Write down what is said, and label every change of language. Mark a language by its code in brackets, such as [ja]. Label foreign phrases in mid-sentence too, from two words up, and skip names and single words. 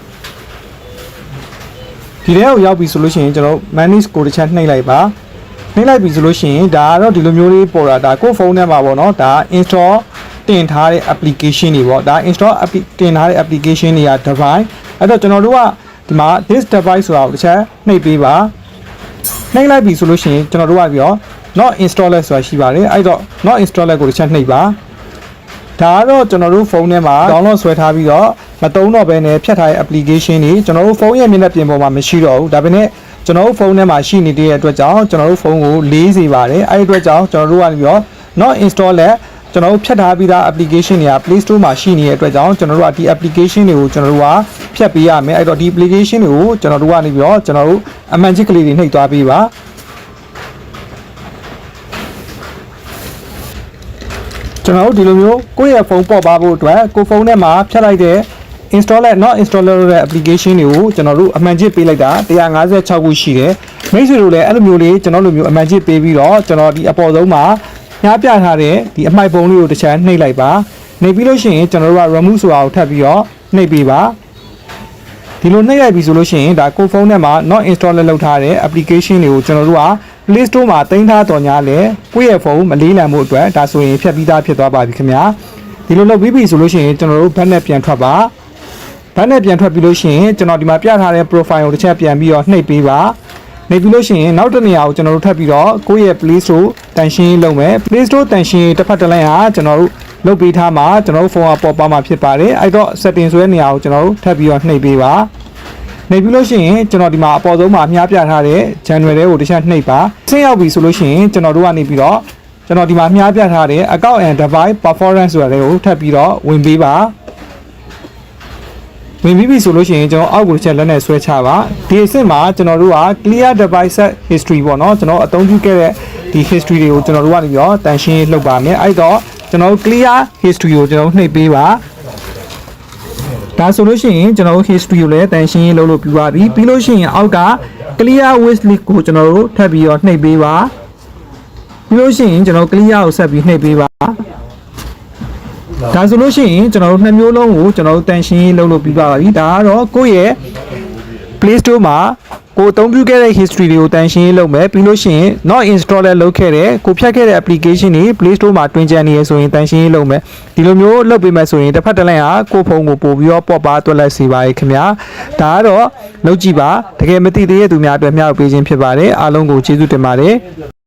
[my] ဒီထဲကိုရောက်ပြီဆိုလို့ရှိရင်ကျွန်တော် manage ကိုတစ်ချက်နှိပ်လိုက်ပါနှိပ်လိုက်ပြီဆိုလို့ရှိရင်ဒါကတော့ဒီလိုမျိုးလေးပေါ်တာဒါကိုယ့်ဖုန်းထဲမှာပေါ့နော်ဒါ install တင်ထားတဲ့ application တွေပေါ့ဒါ install တင်ထားတဲ့ application တွေက device အဲ့တော့ကျွန်တော်တို့ကဒီမှာ [en] this device [my] ဆိုတာကိုတစ်ချက်နှိပ်ပေးပါနှိပ်လိုက်ပြီဆိုလို့ရှိရင်ကျွန်တော်တို့ကပြီးတော့ [en] not installer [my] ဆိုတာရှိပါတယ်အဲ့တော့ [en] not installer [my] ကိုတစ် ချက်နှိပ်ပါဒါကတော့ကျွန်တော်တို့ဖုန်းထဲမှာ download ဆွဲထားပြီးတော့မတုံးတော့ဘဲနဲ့ဖြတ်ထားတဲ့ application တွေကျွန်တော်တို့ဖုန်းရဲ့မျက်နှာပြင်ပေါ်မှာမရှိတော့ဘူးဒါပေမဲ့ကျွန်တော်တို့ဖုန်းထဲမှာရှိနေတဲ့အတွက်ကြောင့်ကျွန်တော်တို့ဖုန်းကိုလေးစေပါတယ်အဲ့ဒီအတွက်ကြောင့်ကျွန်တော်တို့ကပြီးတော့ [en] not install [my] လဲကျွန်တော်တို့ဖြတ်ထားပြီးသား application တွေက Play Store မှာရှိနေတဲ့အတွက်ကြောင့်ကျွန်တော်တို့ကဒီ application တွေကိုကျွန်တော်တို့ကဖြတ်ပေးရမယ်အဲ့တော့ဒီ application တွေကိုကျွန်တော်တို့ကနေပြီးတော့ကျွန်တော်တို့အမှန်ချစ်ကလေးတွေနှိပ်သွားပေးပါ ကျွန်တော်တို့ဒီလိုမျိုးကိုယ့်ရဲ့ဖုန်းပေါ်ပါဖို့အတွက်ကိုယ်ဖုန်းထဲမှာဖြတ်လိုက်တဲ့ [en] installer not installer [my] တဲ့ application တွေကိုကျွန်တော်တို့အမှန်ချစ်ပေးလိုက်တာ156ခုရှိတယ်မိတ်ဆွေတို့လည်းအဲ့လိုမျိုးလေးကျွန်တော်တို့မျိုးအမှန်ချစ်ပေးပြီးတော့ကျွန်တော်ဒီအပေါ်ဆုံးမှာညပြထားတဲ့ဒီအမှိုက်ပုံလေးကိုတစ်ချက်နှိပ်လိုက်ပါ နှိပ်ပြီးလို့ရှိရင်ကျွန်တော်တို့က remove ဆိုတာကိုထပ်ပြီးတော့နှိပ်ပေးပါဒီလိုနှိပ်လိုက်ပြီဆိုလို့ရှိရင်ဒါကိုယ်ဖုန်းထဲမှာ [en] not installer [my] လုပ်ထားတဲ့ application တွေကိုကျွန်တော်တို့ကPlay Store မှာတင်ထားတော်ညာလဲကိုယ့်ရဲ့ဖုန်းမလေးလံမှုအတွက် ဒါဆိုရင်ဖြတ်ပြီးသားဖြစ်သွားပါပြီခင်ဗျာဒီလိုလုပ်ပြီးပြီဆိုလို့ရှိရင်ကျွန်တော်တို့ဘက်နဲ့ပြန်ထွက်ပါဘက်နဲ့ပြန်ထွက်ပြီးလို့ရှိရင်ကျွန်တော်ဒီမှာပြထားတဲ့ profile ကိုတစ်ချက် ပြန်ပြီးတော့နှိပ်ပေးပါနှိပ်ပြီးလို့ရှိရင်နောက်တစ်နေရာကိုကျွန်တော်တို့ထပ်ပြီးတော့ကိုယ့်ရဲ့ Play Store တန်ရှင်းလုပ်မယ် Play Store တန်ရှင်းတစ်ဖက်တစ်လမ်းဟာကျွန်တော်တို့လုပ်ပေးထားမှာကျွန်တော်တို့ဖုန်းကပေါ်ပါမှာဖြစ်ပါတယ်အဲ့တော့ setting ဆိုတဲ့နေရာကိုကျွန်တော်တို့ထပ်ပြီးတော့နှိပ်ပေးပါနှိပ်ပြီးလို့ရှိရင်ကျွန်တော်ဒီမှာအပေါ်ဆုံးမှာအများပြထားတဲ့ channel တွေကိုတစ်ချက်နှိပ်ပါဆင်းရောက်ပြီဆိုလို့ရှိရင်ကျွန်တော်တို့ကနေပြီးတော့ကျွန်တော်ဒီမှာအများပြထားတဲ့ [en] account and device performance [my] ဆိုတာတွေကိုထပ်ပြီးတော့ဝင်ပေးပါ ဝင်ပြီးပြီဆိုလို့ရှိရင်ကျွန်တော်အောက်ကိုတစ်ချက်လက်နဲ့ဆွဲချပါဒီအဆင့်မှာကျွန်တော်တို့က [en] clear device history [my] ပေါ့နော်ကျွန်တော်အသုံးပြုခဲ့တဲ့ဒီ history တွေကိုကျွန်တော်တို့ကနေပြီးတော့တန်ရှင်းလှုပ်ပါမယ်အဲ့တော့ကျွန်တော်တို့ [en] clear history [my] ကိုကျွန်တော်နှိပ်ပေးပါဒါဆိုလို့ရှိရင်ကျွန်တော်တို့ history ကိုလည်းတန်ရှင်းလုပ်လို့ပြပါပြီပြီးလို့ရှိရင်အောက်က [en] clear wish list [my] ကိုကျွန်တော်တို့ထပ်ပြီးတော့နှိပ်ပေးပါပြီးလို့ရှိရင်ကျွန်တော် clear ကိုဆက်ပြီးနှိပ်ပေးပါ ဒါဆိုလို့ရှိရင်ကျွန်တော်တို့နှစ်မျိုးလုံးကိုကျွန်တော်တို့တန်ရှင်းလုပ်လို့ပြပါပြီဒါကတော့ကိုယ့်ရဲ့ Play Store မှာကိုအသုံးပြုခဲ့တဲ့ history တွေကိုတန်ရှင်းလုပ်မယ်ပြီးလို့ရှိရင် [en] not installer [my] လုပ်ခဲ့တဲ့ကိုဖြတ်ခဲ့တဲ့ application တွေ Play Store မှာတွင်ကျန်နေရဆိုရင်တန်ရှင်းလုပ်မယ်ဒီလိုမျိုးလုပ်ပေးမယ်ဆိုရင်တစ်ဖက်တစ်လမ်းဟာကိုဖုန်းကိုပို့ပြီးတော့ပေါ့ပါတွက်လက်စေပါရဲ့ခင်ဗျာဒါကတော့လုပ်ကြည့်ပါတကယ်မသိသေးတဲ့သူများအတွက်မျှဝေပေးခြင်းဖြစ်ပါတယ်အားလုံးကိုကျေးဇူးတင်ပါတယ်